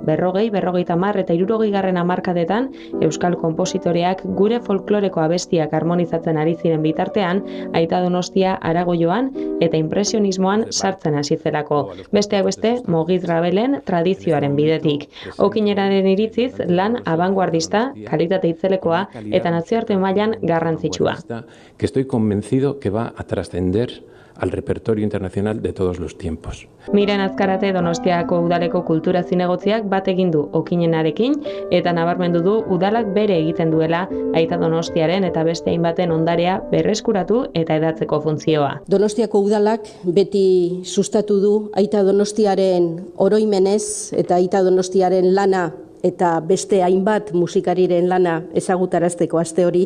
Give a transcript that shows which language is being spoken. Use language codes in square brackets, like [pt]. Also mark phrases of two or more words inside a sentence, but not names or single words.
[eu] 40, 50 eta 60 hamarkadetan euskal konpositoreak gure folkloreko abestiak harmonizatzen ari ziren bitartean, Aita Donostia harago joan eta impresionismoan sartzen hasi zelako. Besteak beste, Mogiz Rabelen tradizioaren bidetik. Okineraren iritziz, lan abanguardista, kalitate itzelekoa eta nazioarte mailan garrantzitsua. [es] Que estoy convencido que va a trascender al repertorio internacional de todos los tiempos. [eu] Miren Azkarate Donostiako udaleko kultura zinegotziak bat egin du Okinenarekin eta nabarmendu du udalak bere egiten duela Aita Donostiaren eta beste hainbaten ondarea berreskuratu eta hedatzeko funtzioa. Donostiako udalak beti sustatu du Aita Donostiaren oroimenez eta Aita Donostiaren lana eta beste hainbat musikariren lana ezagutarazteko aste hori.